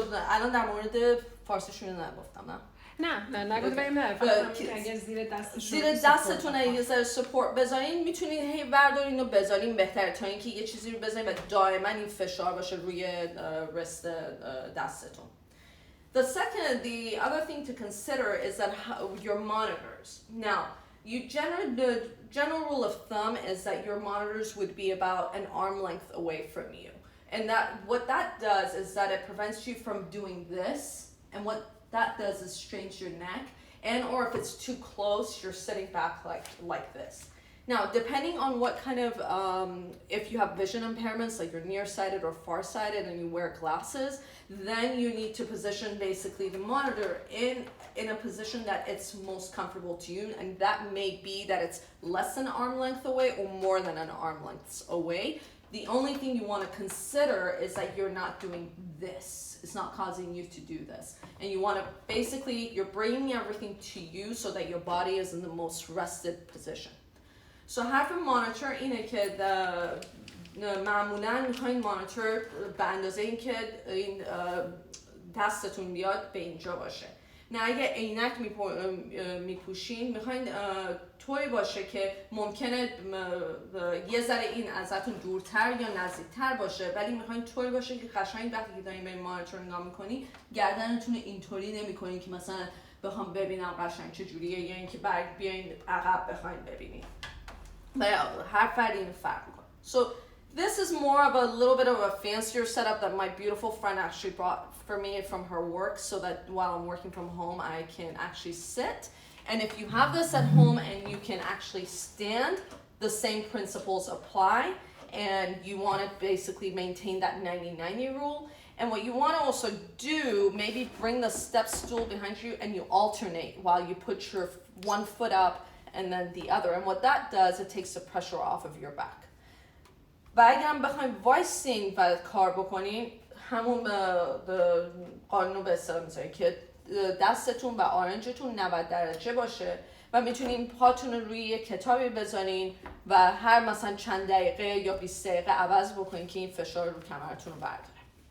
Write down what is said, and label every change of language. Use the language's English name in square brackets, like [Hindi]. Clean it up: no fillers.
[Persian] الان در مورد فارسیشون نگفتم نه نگفت بریم نه اگر زیر دستتون یه ذره سپورت بذارین، میتونین هی بردارین و بذارین بهتره تا اینکه یه چیزی رو بذارین و دائما این فشار باشه روی رست دستتون. [English] The other thing to consider is that your monitors. Now, the general rule of thumb is that your monitors would be about an arm length away from you. And what that does is that it prevents you from doing this. And what that does is strains your neck. And or if it's too close, you're sitting back like this. Now, depending on what kind of, if you have vision impairments, like you're nearsighted or farsighted and you wear glasses, then you need to position basically the monitor in a position that it's most comfortable to you. And that may be that it's less than arm length away or more than an arm length away. The only thing you want to consider is that you're not doing this. It's not causing you to do this. And you want to basically, you're bringing everything to you so that your body is in the most rested position. So have a monitor [Persian] اینه که معمولاً میخواین مانیتور به اندازه این که این دستتون بیاد به اینجا باشه. نه اگه عینک میپوشین میخواین طوری باشه که ممکنه یه ذره این ازتون دورتر یا نزدیکتر باشه، ولی میخواین طوری باشه که قشنگ وقتی که دارین به این مانیتور نگاه میکنی گردنتون اینطوری نمیکنین که مثلا بخوام ببینم قشنگ چه جوریه یا اینکه بیاین عقب بخواین ببینین. هر فردی این فرق میکنه. [English] So this is more of a little bit of a fancier setup that my beautiful friend actually brought for me from her work so that while I'm working from home I can actually sit. And if you have this at home and you can actually stand, the same principles apply, and you want to basically maintain that 90-90 rule. And what you want to also do, maybe bring the step stool behind you and you alternate while you put your one foot up and then the other. And what that does, it takes the pressure off of your back. [Persian] و اگه هم بخوایم وایسین و کار بکنین، همون قانون به اصطلاح میذارین که دستتون و آرنجتون 90 درجه باشه و میتونین پاتون رو روی یک کتابی بذارین و هر مثلا چند دقیقه یا 20 دقیقه عوض بکنین که این فشار رو کمرتون رو برداره.